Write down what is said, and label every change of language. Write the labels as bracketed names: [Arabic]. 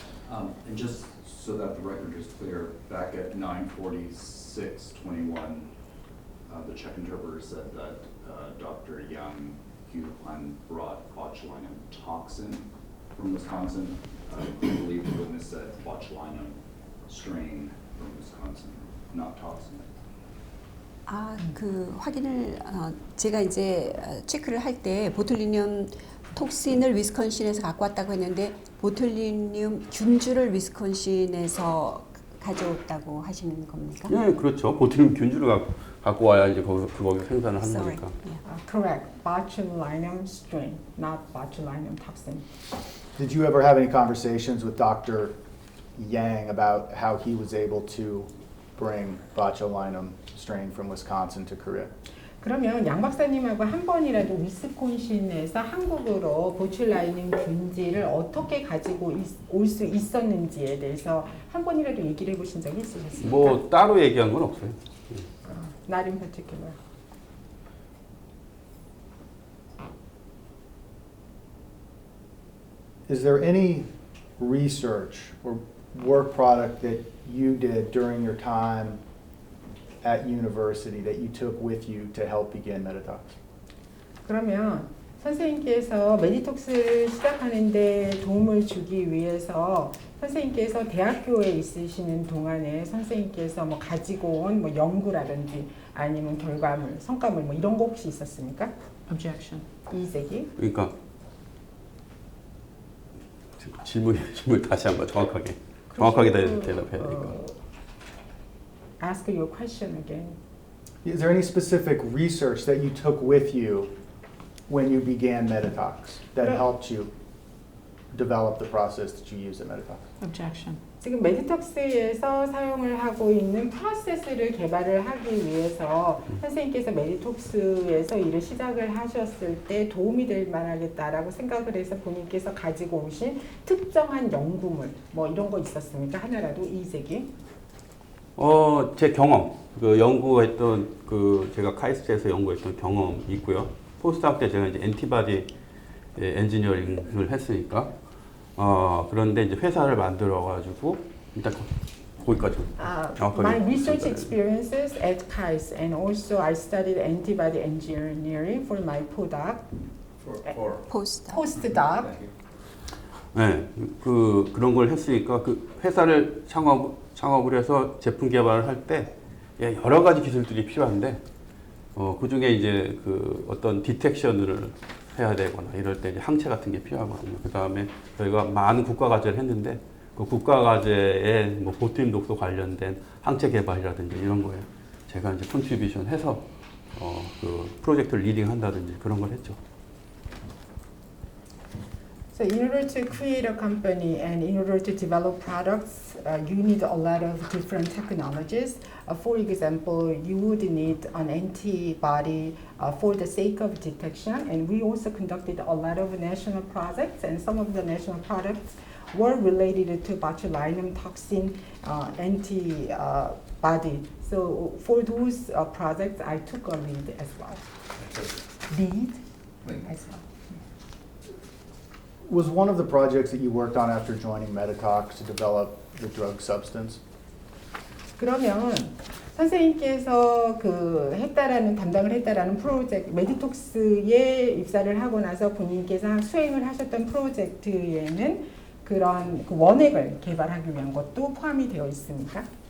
[English] And just so that the record is clear, back at 9:46:21, the Czech interpreter said that Dr. Yang Hu-Kwan brought botulinum toxin from Wisconsin. I believe the witness said botulinum strain from Wisconsin, not toxin. [Korean] 그 확인을 제가 이제 체크를 할 때 보툴리늄 톡신을 위스콘신에서 갖고 왔다고 했는데 보툴리늄 균주를 위스콘신에서 가져왔다고 하시는 겁니까? 네, 그렇죠. 보툴리늄 균주를 갖고 와야 이제 거기 생산을 하는 [English] Sorry. [Korean] 거니까. [English] Correct. Botulinum strain, not botulinum toxin. Did you ever have any conversations with Dr. Yang about how he was able to bring botulinum strain from Wisconsin to Korea? [Korean] 그러면 양 박사님하고 한 번이라도 위스콘신에서 한국으로 보툴라이눔 균질을 어떻게 가지고 올 수 있었는지에 대해서 한 번이라도 얘기를 해보신 적이 있으셨습니까? 뭐 따로 얘기한 건 없어요. [English] Not in particular. Is there any research or work product that you did during your time at university that you took with you to help begin Meditox? [Korean] 그러면 선생님께서 메디톡스를 시작하는데 도움을 주기 위해서 선생님께서 대학교에 있으시는 동안에 선생님께서 뭐 가지고 온 뭐 연구라든지 아니면 결과물, 성과물 뭐 이런 거 혹시 있었습니까? [English] Objection. [Korean] 이의제기. 그러니까 질문 다시 한번 정확하게 대답해야 되니까. [English] Ask your question again. Is there any specific research that you took with you when you began Meditox that helped you develop the process that you use at Meditox? Objection. [Korean] 지금 메디톡스에서 사용을 하고 있는 프로세스를 개발을 하기 위해서 선생님께서 메디톡스에서 일을 시작을 하셨을 때 도움이 될 만하겠다라고 생각을 해서 본인께서 가지고 오신 특정한 연구물 뭐 이런 거 있었습니까? 하나라도 이의제기. 제 경험, 그 연구했던 제가 카이스트에서 연구했던 경험이 있고요. 포스트학 때 제가 이제 엔티바디 엔지니어링을 했으니까 그런데 이제 회사를 만들어 가지고 일단 거기까지 정확하게. [English] My research experiences at KAIST and also I studied antibody engineering for my postdoc. postdoc. [Korean] 네, 그런 걸 했으니까 그 회사를 창업을 해서 제품 개발을 할 때 여러 가지 기술들이 필요한데 그 중에 이제 어떤 디텍션을 해야 되거나 이럴 때 이제 항체 같은 게 필요하거든요. 그 다음에 저희가 많은 국가 과제를 했는데 그 국가 과제에 뭐 보트림 독소 관련된 항체 개발이라든지 이런 거에 제가 이제 컨트리뷰션 해서 그 프로젝트를 리딩한다든지 그런 걸 했죠. [English] So in order to create a company and in order to develop products, you need a lot of different technologies. For example, you would need an antibody for the sake of detection, and we also conducted a lot of national projects, and some of the national products were related to botulinum toxin antibody. So for those projects, I took a lead as well. Lead as well. Was one of the projects that you worked on after joining Meditox to develop the drug substance? [Korean] 그러면 선생님께서 담당을 했다라는 프로젝트, 메디톡스에 입사를 하고 나서 본인께서 수행을 하셨던 프로젝트에는 그런 원액을 개발하기 위한 것도 포함이 되어 있습니까?